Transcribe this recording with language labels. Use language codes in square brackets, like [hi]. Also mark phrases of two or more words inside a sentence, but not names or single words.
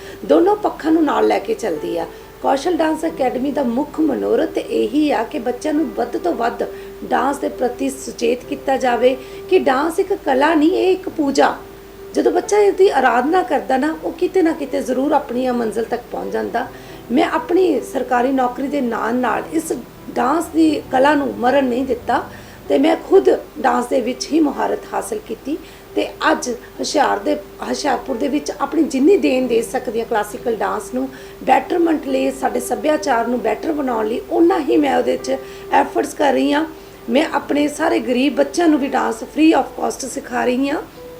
[pa] ਦੋਨੋਂ ਪੱਖਾਂ ਨੂੰ ਨਾਲ ਲੈ ਕੇ ਚੱਲਦੀ ਆ। ਕੌਸ਼ਲ ਡਾਂਸ ਅਕੈਡਮੀ ਦਾ ਮੁੱਖ ਮਨੋਰਥ ਇਹੀ ਆ ਕਿ ਬੱਚਿਆਂ ਨੂੰ ਵੱਧ ਤੋਂ ਵੱਧ ਡਾਂਸ ਦੇ ਪ੍ਰਤੀ ਸੁਚੇਤ ਕੀਤਾ ਜਾਵੇ ਕਿ ਡਾਂਸ ਇੱਕ ਕਲਾ ਨਹੀਂ, ਇਹ ਇੱਕ ਪੂਜਾ। ਜਦੋਂ ਬੱਚਾ ਇਹਦੀ ਆਰਾਧਨਾ ਕਰਦਾ ਨਾ, ਉਹ ਕਿਤੇ ਨਾ ਕਿਤੇ ਜ਼ਰੂਰ ਆਪਣੀ ਮੰਜ਼ਿਲ ਤੱਕ ਪਹੁੰਚ ਜਾਂਦਾ। ਮੈਂ ਅਪਨੀ ਸਰਕਾਰੀ ਨੌਕਰੀ ਕੇ ਨਾਲ ਨਾਲ ਇਸ ਡਾਂਸ ਕੀ ਕਲਾ ਨੂੰ ਮਰਨ ਨਹੀਂ ਦਿੱਤਾ। ਤੇ ਮੈਂ ਖੁਦ ਡਾਂਸ ਦੇ ਵਿੱਚ ਹੀ ਮੁਹਾਰਤ ਹਾਸਲ ਕੀਤੀ ਤੇ ਅੱਜ ਹੁਸ਼ਿਆਰਪੁਰ ਦੇ ਵਿੱਚ ਆਪਣੀ ਜਿੰਨੀ ਦੇਣ ਦੇ ਸਕਦੀ ਹਾਂ [en] classical dance [pa] ਨੂੰ ਬੈਟਰਮੈਂਟ ਲਈ, ਸਾਡੇ ਸੱਭਿਆਚਾਰ ਨੂੰ ਬੈਟਰ ਬਣਾਉਣ ਲਈ, ਓਨਾ ਹੀ ਮੈਂ ਉਹਦੇ 'ਚ ਐਫਰਟਸ ਕਰ ਰਹੀ ਹਾਂ। ਮੈਂ ਆਪਣੇ ਸਾਰੇ ਗਰੀਬ ਬੱਚਿਆਂ ਨੂੰ ਵੀ [en] dance free of cost [pa] ਸਿਖਾ ਰਹੀ ਹਾਂ।